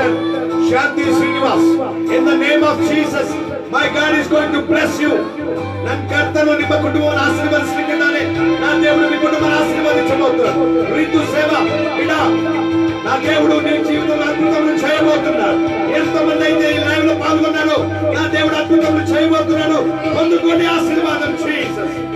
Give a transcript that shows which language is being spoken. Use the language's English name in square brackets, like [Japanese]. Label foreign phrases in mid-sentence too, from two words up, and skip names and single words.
[English] Shanti Srinivas. In the name of Jesus, my God is going to bless you. [Kannada] ನನ್ನ ಕರ್ತನು ನಿಮ್ಮ ಕುಟುಂಬವನ್ನು ಆಶೀರ್ವದಿಸಲಿಕ್ಕಿದ್ದಾನೆ. ನನ್ನ ದೇವರು ನಿಮ್ಮ ಕುಟುಂಬವನ್ನು ಆಶೀರ್ವದಿಸಬಹುದು. ಋತು ಸೇವಾ ಬಿಡ. [Telugu] నా దేవుడు నీ జీవితంలో అద్భుతములు చేయబోతున్నాడు. ఎంతమంది అయితే ఈ లైవ్ లో పాల్గొన్నారు, నా దేవుడు అద్భుతములు చేయబోతున్నాడు. పొందుకోండి ఆశీర్వాదం. జీసస్